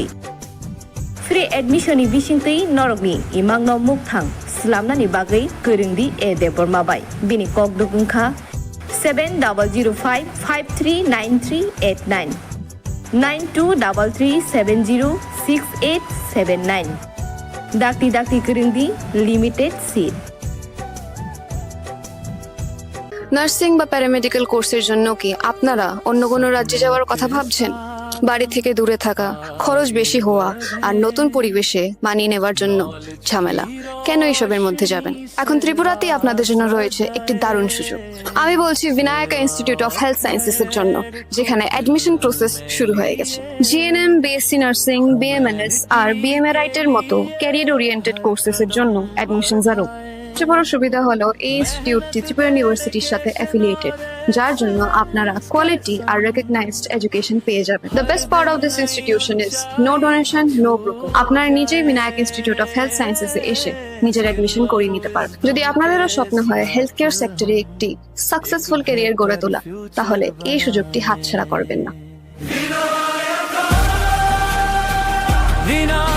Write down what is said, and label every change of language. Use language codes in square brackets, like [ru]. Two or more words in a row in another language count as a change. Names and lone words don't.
[en] Free admission [trp] ni bisingtui norokni imangno mukthang slamnani bagai körengdi e depormabai bini kokduk ungkha 7005539389 9233706879 dakti körengdi [en] limited seat. [bn] নার্সিং বা প্যারামেডিক্যাল কোর্সের জন্য কি আপনারা অন্য কোনো রাজ্যে যাওয়ার কথা ভাবছেন? বাড়ি থেকে দূরে থাকা, খরচ বেশি হওয়া আর নতুন পরিবেশে মানিয়ে নেওয়ার জন্য ঝামেলা, কেন এসবের মধ্যে যাবেন? এখন ত্রিপুরাতেই আপনাদের জন্য রয়েছে একটি দারুণ সুযোগ। আমি বলছি বিনায়কা ইনস্টিটিউট অফ হেলথ সায়েন্সেস এর জন্য, যেখানে [en] admission process [bn] শুরু হয়ে গেছে। জিএনএম, বিএসসি নার্সিং, বিএমএনএস আর বিএমএরাইট এর মতো [en] career oriented courses [bn] এর জন্য অ্যাডমিশন আরও সবচেয়ে বড় সুবিধা হলো এই ইনস্টিটিউটটি ত্রিপুরা ইউনিভার্সিটির সাথে অ্যাফিলিয়েটেড, যার জন্য আপনারা কোয়ালিটি আর [en] recognized education [bn] পেয়ে যাবেন। [en] The best part of this institution is no donation, no broker. [bn] আপনারা নিজেই বিনায়ক ইনস্টিটিউট অফ হেলথ সায়েন্সেস এ এসে নিজের অ্যাডমিশন করিয়ে নিতে পারবেন। যদি আপনাদেরও স্বপ্ন হয় [en] health care sector [bn] একটি [en] successful career [bn] গড়ে তোলা, তাহলে এই সুযোগটি হাতছাড়া করবেন না।